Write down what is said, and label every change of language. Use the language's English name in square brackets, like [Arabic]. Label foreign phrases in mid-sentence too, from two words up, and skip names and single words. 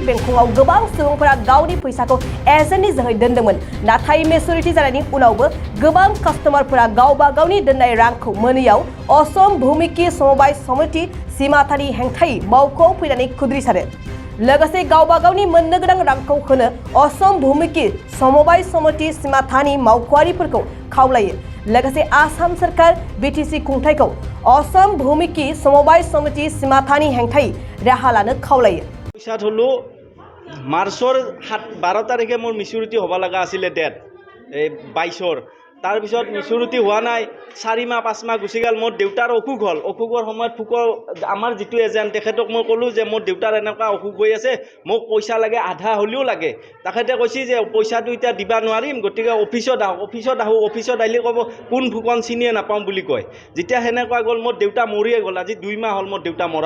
[Bodo] बेंकआव गोबां सुबुंफोरा गावनि फैसाखौ एजेन्टनि जोहै दोनदोंमोन नाथाय मेचुरिटि जानायनि उनावबो गोबां कास्टमारफोरा गावबा गावनि दोननाय रांखौ मोनैयाव असम भूमिकी समबाय समिति सिमाथानि हेंथायै मावख'आव फैनानै खुद्रिसारो लोगोसे गावबा गावनि मोननो गोनां रांखौ होनो असम भूमिकी समबाय समिति सिमाथानि मावख'आरिफोरखौ खावलायो लोगोसे आसाम सरकार बीटीसी खुंथायखौ असम भूमिकी समबाय समिति सिमाथानि हेंथायै राहा लानो खावलायो [Assamese] পইচা থলো মাৰ্চৰ 12 তাৰিখে মোৰ মেচিউৰিটি হ'ব লগা আছিলে ডেট 22ৰ তাৰপিছত মেচিউৰিটি হোৱা নাই 4 মাহ 5 মাহ গুচি গ'ল মোৰ দেউতাৰ অসুখ হ'ল অসুখৰ সময়ত ফুকৰ আমাৰ যিটো এজেণ্ট তেখেতক মই ক'লোঁ যে মোৰ দেউতাৰ এনেকুৱা অসুখ হৈ আছে মোক পইচা লাগে আধা হ'লেও লাগে তেখেতে কৈছে যে পইচাটো এতিয়া দিবা নোৱাৰিম গতিকে অফিচত অফিচত আহিলে ক'ব কোন ফুকন চিনিয়ে নাপাওঁ বুলি কয় যেতিয়া সেনেকুৱা গ'ল মোৰ দেউতা মৰিয়ে গ'ল আজি 2 মাহ হ'ল মোৰ দেউতা